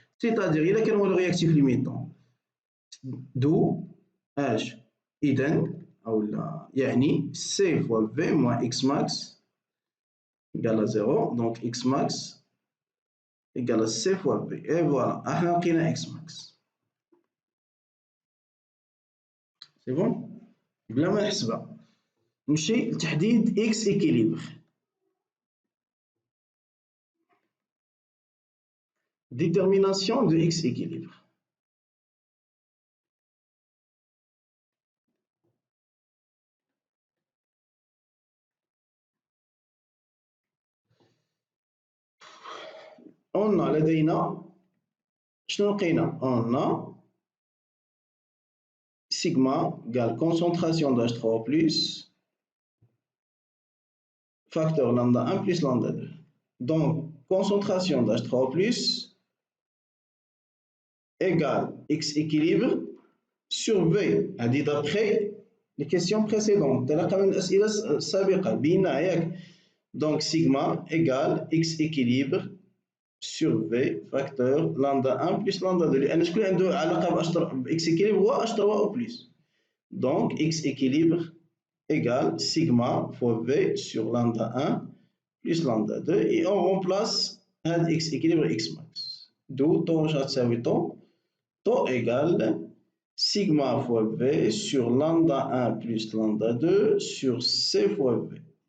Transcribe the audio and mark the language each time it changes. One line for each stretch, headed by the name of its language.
French: C'est-à-dire, il a quel le réactif limitant. D'où H.
Arabic: إذن أو لا يعني
French: C fois V moins X max égale à 0. Donc X max égale à C fois V. Et voilà,
Arabic: احنا لقينا
French: X max. C'est bon؟
Arabic: بلا ما نحسبها. نمشي لتحديد
French: X équilibre. Détermination de X équilibre. On a
Arabic: لدينا شنو لقينا؟
French: On a sigma égale concentration d'H3 plus facteur lambda 1 plus lambda 2. Donc concentration d'H3 plus égale X équilibre sur V.
Arabic: هذه
French: d'après les questions précédentes.
Arabic: تلقى من الأسئلة السابقة بينا ياك.
French: Donc sigma égale X équilibre sur V facteur lambda 1 plus lambda 2.
Arabic: لأن شكون عنده علاقة ب X équilibre هو H3 أو plus.
French: Donc X équilibre égale sigma fois V sur lambda 1 plus lambda 2 et on remplace هذا X équilibre X max. D'où taux
Arabic: غتساوي
French: taux égale sigma fois V sur lambda 1 plus lambda 2 sur C fois V.